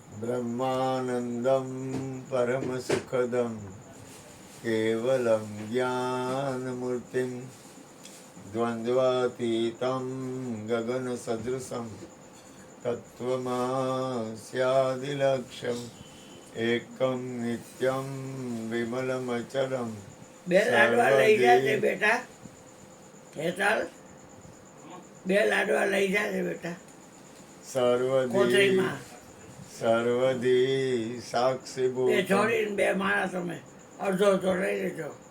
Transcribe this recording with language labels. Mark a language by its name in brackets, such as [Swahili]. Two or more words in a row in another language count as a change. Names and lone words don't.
[Sanskrit] ब्रह्मानन्दं परमसुखदं केवलं ज्ञानमूर्तिं द्वन्द्वातीतं गगनसदृशं तत्त्वमस्यादिलक्ष्यम् एकं नित्यं विमलमचलं [Gujarati] બે લાડવા લઈ જાજે બેટા. હેતાલ બે લાડવા લઈ જાજે બેટા. [Sanskrit] सर्वदी सर्वदी साक्षीभूत [Gujarati] બે છોડીને બે માણસ તમે અડધો અડધો લઈ લેજો.